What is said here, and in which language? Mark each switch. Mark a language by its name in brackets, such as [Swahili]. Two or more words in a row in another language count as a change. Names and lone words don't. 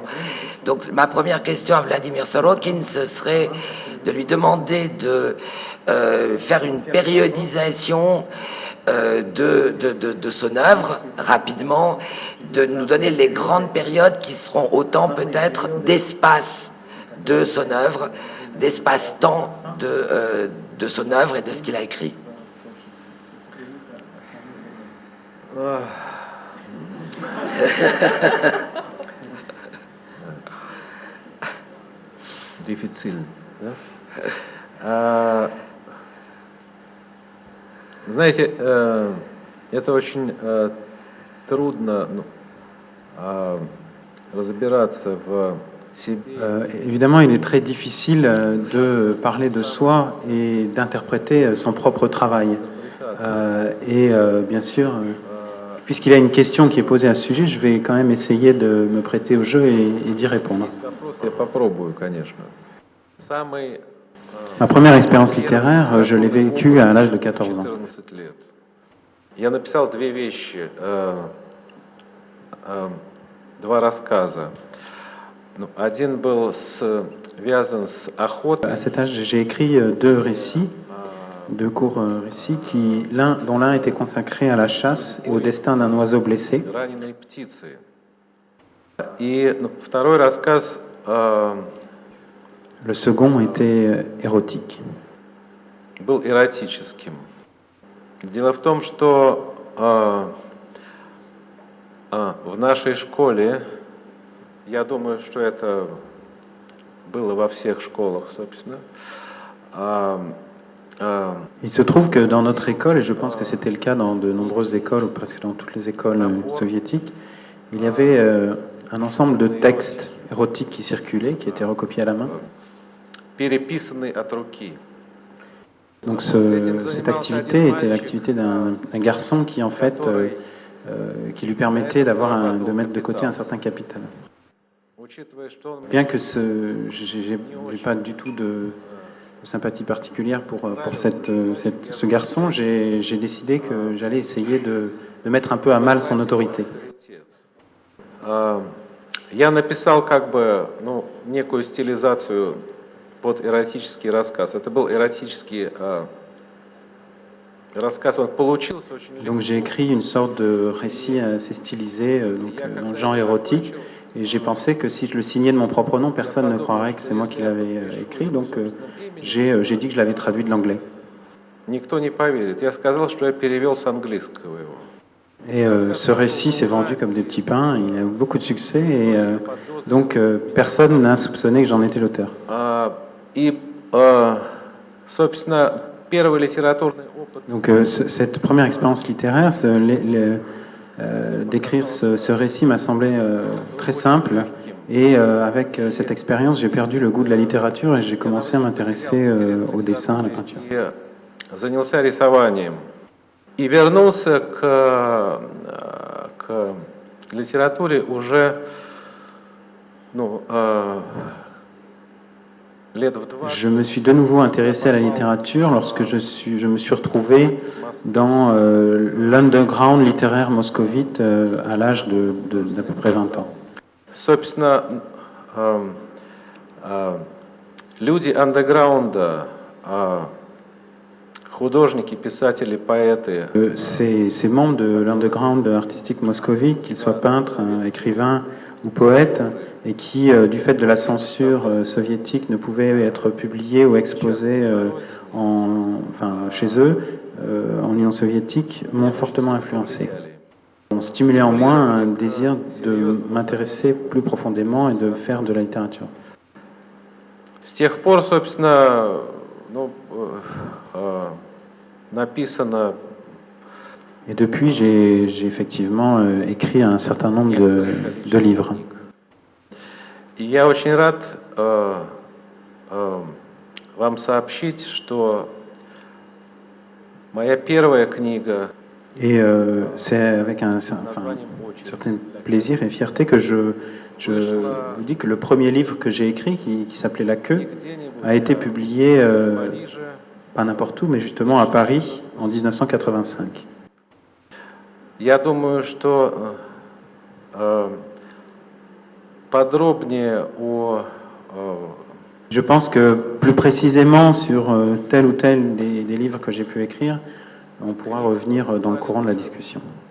[French] Donc ma première question à Vladimir Sorokin, ce serait de lui demander de faire une périodisation de son œuvre rapidement, de nous donner les grandes périodes qui seront autant peut-être d'espace de son œuvre, d'espace-temps de son œuvre et de ce qu'il a écrit. Difficile, [Russian] да? Знаете, это очень трудно разбираться в себе. [French] Évidemment, il est très difficile de parler de soi et d'interpréter son propre travail. Bien sûr, puisqu'il y a une question qui est posée à ce sujet, je vais quand même essayer de me prêter au jeu et d'y répondre. Ma première expérience littéraire, je l'ai vécue à l'âge de 14 ans. [Russian] Я написал две вещи, два рассказа. Один был связан с охотой. [French] À cet âge, j'ai écrit 2 récits, 2 courts récits, dont l'un était consacré à la chasse et au destin d'un oiseau blessé. [Russian] Раненой птицы. И второй рассказ. [French] Le second était érotique. [Russian] Был эротическим. Дело в том, что в нашей школе, я думаю, что это было во всех школах, собственно. [French] Il se trouve que dans notre école, et je pense que c'était le cas dans de nombreuses écoles, ou presque dans toutes les écoles soviétiques, il y avait un ensemble de textes érotiques qui circulaient, qui étaient recopiés à la main. [Russian] Переписанный от руки. [French] Donc cette activité était l'activité d'un garçon qui en fait qui lui permettait de mettre de côté un certain capital. Bien que j'ai pas du tout de sympathie particulière pour ce garçon, j'ai décidé que j'allais essayer de mettre un peu à mal son autorité. [Russian] Я написал как бы некую стилизацию под эротический рассказ. Это был эротический рассказ. Он получился очень легко. [French] Donc j'ai écrit une sorte de récit assez stylisé dans le genre érotique, et j'ai pensé que si je le signais de mon propre nom, personne ne croirait que c'est moi qui l'avais écrit. Donc j'ai dit que je l'avais traduit de l'anglais. [Russian] Никто не поверит. Я сказал, что я перевел с английского его. [French] Et ce récit s'est vendu comme des petits pains, il a eu beaucoup de succès, et donc personne n'a soupçonné que j'en étais l'auteur. Donc cette première expérience littéraire, d'écrire ce récit m'a semblé très simple, et avec cette expérience, j'ai perdu le goût de la littérature et j'ai commencé à m'intéresser au dessin, à la peinture. [Russian] Занялся рисованием. И вернулся к литературе уже лет в 20. [French] Je me suis de nouveau intéressé à la littérature lorsque je me suis retrouvé dans l'underground littéraire moscovite à l'âge d'à peu près 20 ans. [Russian] Собственно, люди андеграунда, художники, писатели, поэты. [French] Ces membres de l'underground artistique moscovite, qu'ils soient peintres, écrivains ou poètes, et qui, du fait de la censure soviétique, ne pouvaient être publiés ou exposés chez eux, en Union soviétique, m'ont fortement influencé. Ont stimulé en moi un désir de m'intéresser plus profondément et de faire de la littérature. [Russian] С тех пор, собственно, написано. [French] Et depuis, j'ai effectivement écrit un certain nombre de livres. [Russian] И я очень рад вам сообщить, что моя первая книга. [French] Et c'est avec un certain plaisir et fierté que je vous dis que le premier livre que j'ai écrit, qui s'appelait La Queue, a été publié pas n'importe où, mais justement à Paris en 1985. [Russian] Я думаю, что подробнее о. [French] Je pense que plus précisément sur tel ou tel des livres que j'ai pu écrire, on pourra revenir dans le courant de la discussion.